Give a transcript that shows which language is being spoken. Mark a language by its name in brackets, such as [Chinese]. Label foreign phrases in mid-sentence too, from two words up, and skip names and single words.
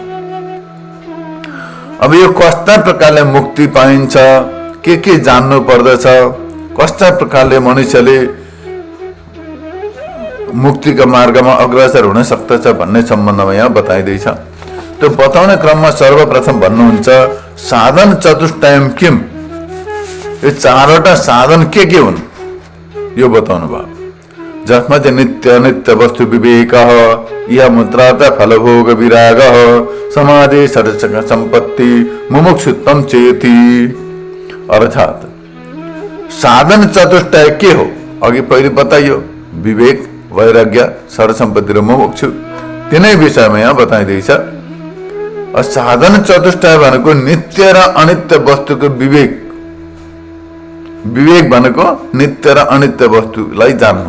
[Nepali] अब यो कस्ता प्रकारले मुक्ति पाइन्छ, के जान्नु पर्दछ, कस्ता प्रकारले मनुष्यले मुक्तिका मार्गमा अग्रसर हुन सक्दछ भन्ने सम्बन्धमा यहाँ बताइँदैछ। त्यो बताउने क्रममा सर्वप्रथम भन्नुहुन्छ [Sanskrit] साधन चतुष्टयम किम, [Nepali] यो चारवटा साधन के हुन् यो बताउनु भयो। जसमा चाहिँ [Sanskrit] नित्य नित्य वस्तु विवेक, यह मुद्रार्थ फलभोग विराग, समाधि षट् सम्पत्ति, मुमुक्षुत्वम चेति। [Nepali] अर्थात् साधन चतुष्टय के हो, अघि पहिले बताइयो, विवेक, वैराग्य, षट् सम्पत्ति र मुमुक्षु, तिनै विषयमा यहाँ बताइँदैछ। साधन चतुष्टय भनेको नित्य र अनित्य वस्तुको विवेक। विवेक भनेको नित्य र अनित्य वस्तुलाई जान्नु।